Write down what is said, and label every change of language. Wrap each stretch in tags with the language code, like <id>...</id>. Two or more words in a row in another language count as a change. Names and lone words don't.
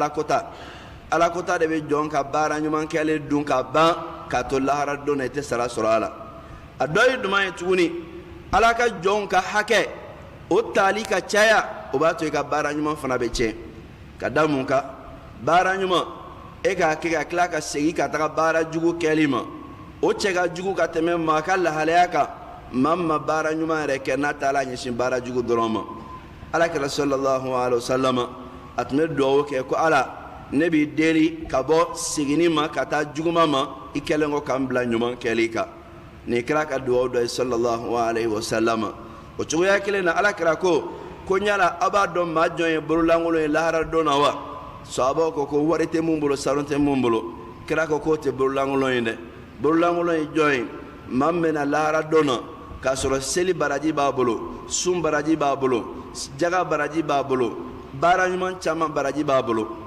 <bm>alakota de bɛ jɔn ka baara ɲuman kɛlen dun ka ban k'a to lahara don na i tɛ sara sɔrɔ a la a dɔ ye jumɛn ye tuguni ala ka jɔnw ka hakɛ o tali ka caya o b'a to i ka baara ɲuman fana bɛ tiɲɛ ka da mun kan baara ɲuman e k'a kɛ ka tila ka segin ka taga baara jugu kɛli ma o cɛ ka jugu ka tɛmɛ maa ka lahalaya kan maa min ma baara ɲuman yɛrɛ kɛ n'a taala ɲɛsin baara jugu dɔrɔn ma alakira</bm> <ar>صلى الله عليه وسلم</ar> <bm>a tun bɛ dugawu kɛ ko ala ne b'i deli ka bɔ seginni ma ka taa juguma ma i kɛlen ko k'an bila ɲuman kɛli kan nin kira ka dugawu dɔ ye</bm> <ar>صلى الله عليه وسلم</ar> <bm>o cogoya kelen na alakira ko yala a b'a dɔn maa jɔn ye bololankolon ye lahara don na wa sahabaw ko wari tɛ mun bolo sanu tɛ mun bolo kira ko k'o tɛ bololankolon ye dɛ bololankolon ye jɔn ye maa min bɛ na lahara don na k'a sɔrɔ seli baraji b'a bolo sun baraji b'a bolo jaga baraji b'a bolo baara ɲuman caman baraji b'a bolo</bm>